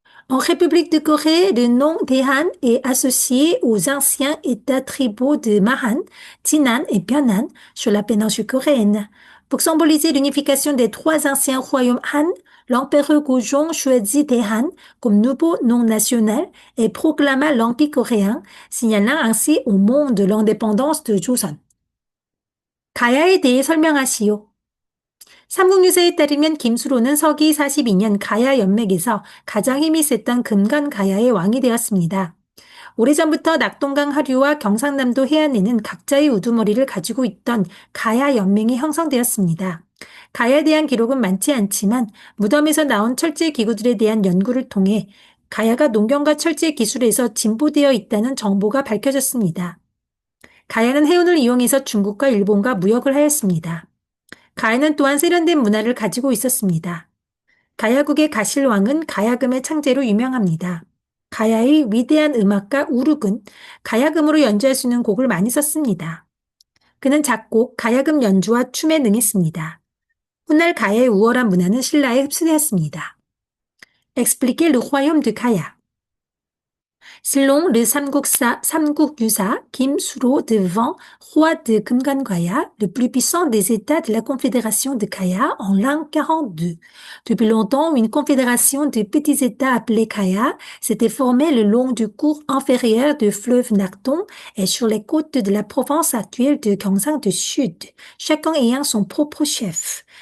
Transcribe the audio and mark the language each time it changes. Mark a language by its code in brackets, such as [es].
[fr] En République de Corée, le nom Daehan est associé aux anciens États tribaux de Mahan, Jinan et Pyeongan sur la péninsule coréenne. Pour symboliser l'unification des trois anciens royaumes Han, l'empereur Gojong choisit Daehan comme nouveau nom national et proclama l'Empire coréen, signalant ainsi au monde l'indépendance de Joseon. [ko] 가야에 대해 설명하시오. 삼국유사에 따르면 김수로는 서기 42년 가야 연맥에서 가장 힘이 셌던 금관 가야의 왕이 되었습니다. 오래전부터 낙동강 하류와 경상남도 해안에는 각자의 우두머리를 가지고 있던 가야 연맹이 형성되었습니다. 가야에 대한 기록은 많지 않지만 무덤에서 나온 철제 기구들에 대한 연구를 통해 가야가 농경과 철제 기술에서 진보되어 있다는 정보가 밝혀졌습니다. 가야는 해운을 이용해서 중국과 일본과 무역을 하였습니다. 가야는 또한 세련된 문화를 가지고 있었습니다. 가야국의 가실왕은 가야금의 창제로 유명합니다. 가야의 위대한 음악가 우룩은 가야금으로 연주할 수 있는 곡을 많이 썼습니다. 그는 작곡, 가야금 연주와 춤에 능했습니다. 훗날 가야의 우월한 문화는 신라에 흡수되었습니다. [fr] Expliquez le royaume de Gaya. Selon le Samguk-yusa Kim Suro devant roi de Kumgangwaya, le plus puissant des États de la Confédération de Kaya en l'an 42. Depuis longtemps, une confédération de petits États appelés Kaya s'était formée le long du cours inférieur du fleuve Nakdong et sur les côtes de la province actuelle de Gyeongsang du Sud, chacun ayant son propre chef.